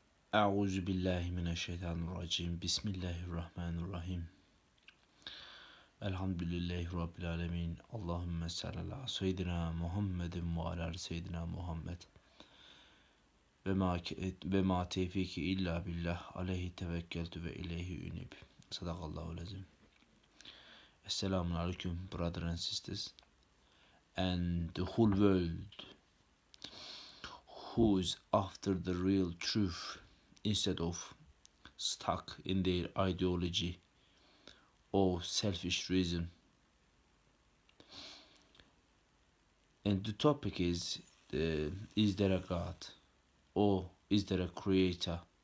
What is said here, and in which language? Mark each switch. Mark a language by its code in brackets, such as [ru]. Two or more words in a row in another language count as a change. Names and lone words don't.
[ar] أعوذ بالله من الشيطان الرجيم. بسم الله الرحمن الرحيم. الحمد لله رب العالمين. اللهم صل على سيدنا محمد وعلى سيدنا محمد. وما توفيقي إلا بالله. عليه توكلت وإليه أنيب. صدق الله العظيم. السلام عليكم [en] brothers and sisters and the whole world who is after the real truth instead of stuck in their ideology or selfish reason. And the topic is there a God or is there a creator?